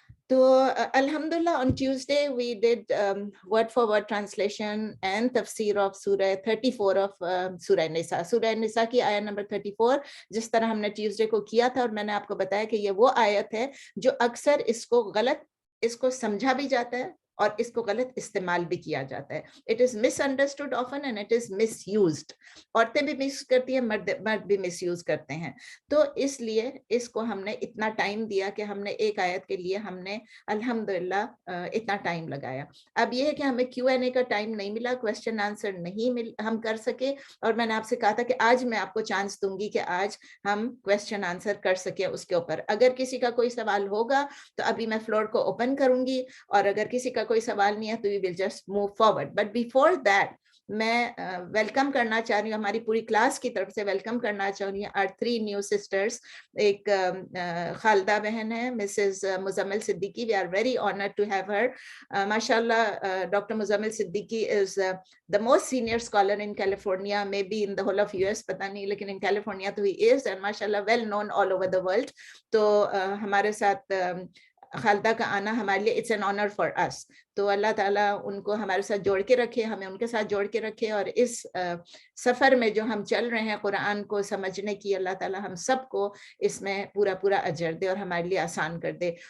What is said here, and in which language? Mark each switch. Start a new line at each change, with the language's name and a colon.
English: تو alhamdulillah on Tuesday we did word for word translation and tafsir of surah 34 of surah Nisa.
Urdu: Surah Nisa کی آیت number 34 جس طرح ہم نے ٹیوزڈے کو کیا تھا, اور میں نے آپ کو بتایا کہ یہ وہ آیت ہے جو اکثر اس کو سمجھا بھی جاتا ہے اور اس کو غلط استعمال بھی کیا جاتا ہے.
English: It is misunderstood often and it is misused.
Urdu: عورتیں بھی مس کرتی ہیں, مرد بھی مس یوز کرتے ہیں. تو اس لیے اس کو ہم نے اتنا ٹائم دیا کہ ہم نے ایک آیت کے لیے ہم نے الحمدللہ اتنا ٹائم لگایا. اب یہ ہے کہ ہمیں کیو این اے کا ٹائم نہیں ملا, کوشچن آنسر نہیں ہم کر سکے, اور میں نے آپ سے کہا تھا کہ آج میں آپ کو چانس دوں گی کہ آج ہم کوشچن آنسر کر سکے اس کے اوپر. اگر کسی کا کوئی سوال ہوگا تو ابھی میں فلور کو اوپن کروں گی, اور اگر کسی کا کوئی سوال نہیں ہے تو وی will just move forward. But before that میں ویلکم کرنا چاہ رہی ہوں, ہماری پوری کلاس کی طرف سے ویلکم کرنا چاہ رہی ہوں our 3 new sisters. ایک خالدہ بہن ہے, Mrs Muzammil Siddiqui.
English: we are very honored to have her. ماشاءاللہ doctor Muzammil Siddiqui is the most senior scholar in California, maybe in the whole of US, پتہ نہیں, لیکن in California تو he is, and ماشاءاللہ well known all over the world.
Urdu: تو ہمارے ساتھ خالدہ کا آنا ہمارے لیے اٹس این آنر فار اس. تو اللہ تعالیٰ ان کو ہمارے ساتھ جوڑ کے رکھے, ہمیں ان کے ساتھ جوڑ کے رکھے, اور اس سفر میں جو ہم چل رہے ہیں قرآن کو سمجھنے کی, اللہ تعالیٰ ہم سب کو اس میں پورا پورا اجر دے اور ہمارے لیے آسان کر دے.